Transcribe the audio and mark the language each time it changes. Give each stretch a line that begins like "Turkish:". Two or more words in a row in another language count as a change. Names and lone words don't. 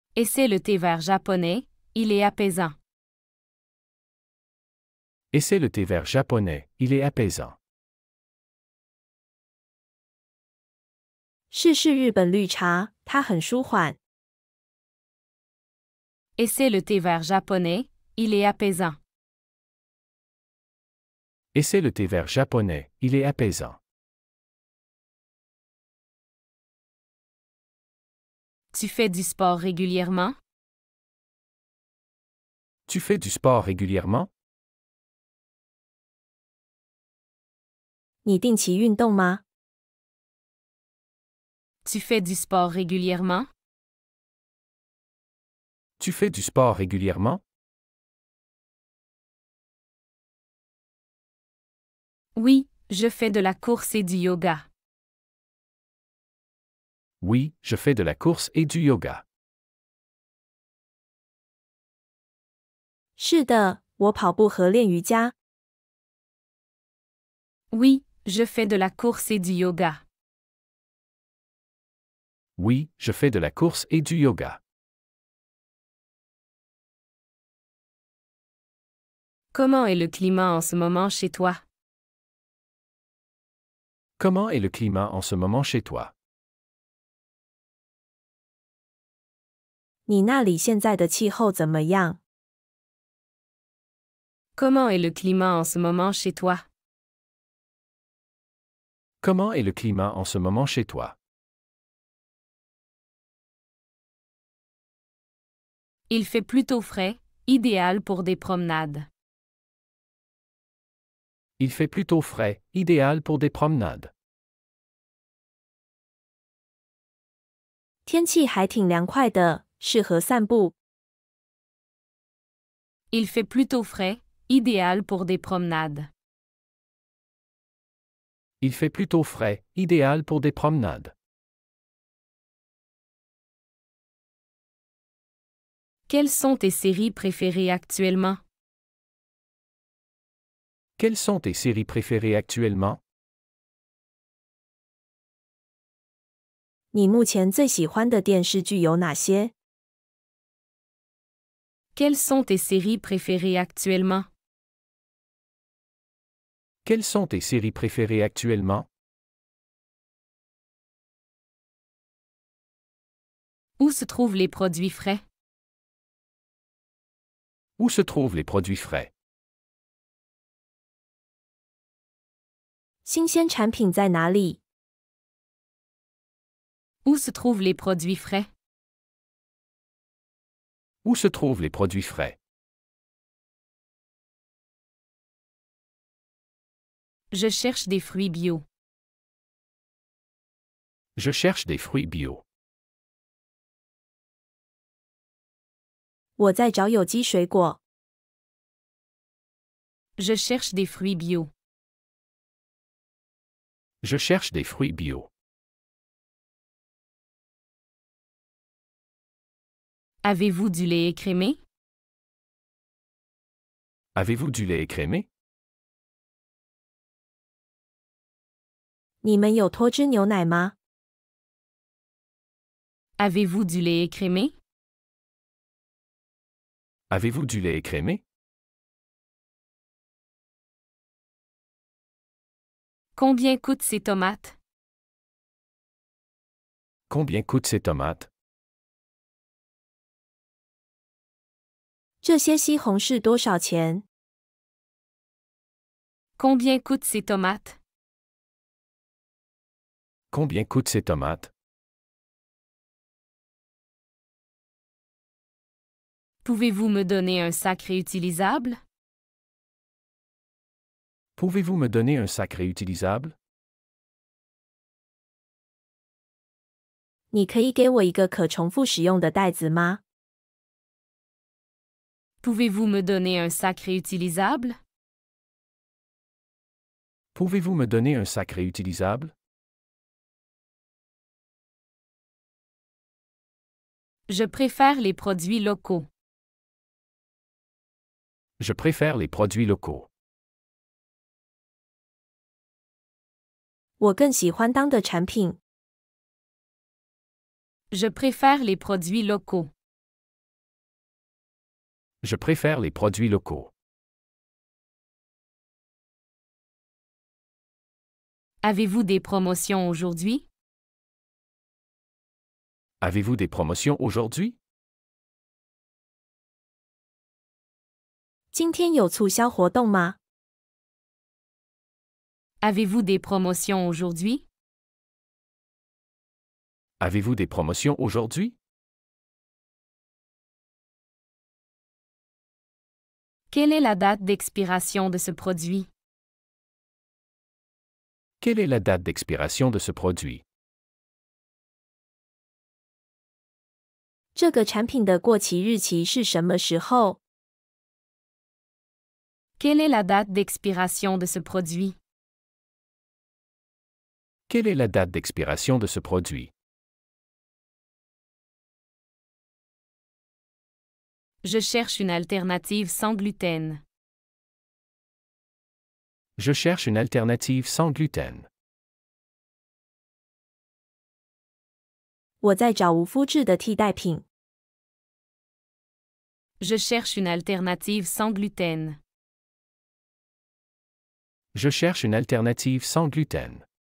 French: Essaie le thé vert japonais, il est apaisant. Essaie le thé vert japonais, il est apaisant.
Chinese: 试试日本绿茶，它很舒缓。
French: Essaie le thé vert japonais, il est apaisant. Essaie le thé vert japonais, il est apaisant. Tu fais du sport régulièrement? Tu fais du sport régulièrement?
Chinese: 你定期运动吗？
French: Tu fais du sport régulièrement? Tu fais du sport régulièrement? Oui, je fais de la course et du yoga. Oui, je fais de la course et du yoga.
Chinese: 是的，我跑步和练瑜伽。
French: Oui, je fais de la course et du yoga. Oui, je fais de la course et du yoga. Comment est le climat en ce moment chez toi? Comment est le climat en ce moment chez toi?
Chinese: 你那里现在的气候怎么样？
French: Comment est le climat en ce moment chez toi? Comment est le climat en ce moment chez toi? Il fait plutôt frais, idéal pour des promenades. Il fait plutôt frais, idéal pour des promenades.
Chinese: 天气还挺凉快的，适合散步。
French: Il fait plutôt frais, idéal pour des promenades. Il fait plutôt frais, idéal pour des promenades. Quelles sont tes séries préférées actuellement? Quelles sont tes séries préférées actuellement?
Chinese: 你目前最喜欢的电视剧有哪些？
French: Quelles sont tes séries préférées actuellement? Quelles sont tes séries préférées actuellement? Où se trouvent les produits frais? Où se trouvent les produits frais?
Chinese: 新鲜产品在哪里？
French: Où se trouvent les produits frais? Où se trouvent les produits frais? Je cherche des fruits bio. Je cherche des fruits bio.
Chinese: 我在找有机水果。
French: Je cherche des fruits bio. Je cherche des fruits bio. Avez-vous du lait écrémé? Avez-vous du lait écrémé?
Chinese: 你们有脱脂牛奶吗？
French: Avez-vous du lait écrémé? Avez-vous du lait écrémé? Combien coûtent ces tomates? Combien coûtent ces tomates?
Chinese: 这些西红柿多少钱？
French: Combien coûtent ces tomates? Combien coûtent ces tomates? Pouvez-vous me donner un sac réutilisable? Pouvez-vous me donner un sac réutilisable?
Chinese: 你可以给我一个可重复使用的袋子吗？
French: Pouvez-vous me donner un sac réutilisable? Pouvez-vous me donner un sac réutilisable? Je préfère les produits locaux. Je préfère les produits locaux.
Chinese: 我更喜欢当的产品。
French: Je préfère les produits locaux. Je préfère les produits locaux. Avez-vous des promotions aujourd'hui? Avez-vous des promotions aujourd'hui?
Chinese: 今天有促销活动吗？
French: Avez-vous des promotions aujourd'hui? Avez-vous des promotions aujourd'hui? Quelle est la date d'expiration de ce produit? Quelle est la date d'expiration de ce produit?
Chinese: 这个产品的过期日期是什么时候？
French: Quelle est la date d'expiration de ce produit? Quelle est la date d'expiration de ce produit? Je cherche une alternative sans gluten. Je cherche une alternative sans gluten.
Chinese: 我在找无麸质的替代品。
French: Je cherche une alternative sans gluten. Je cherche une alternative sans gluten.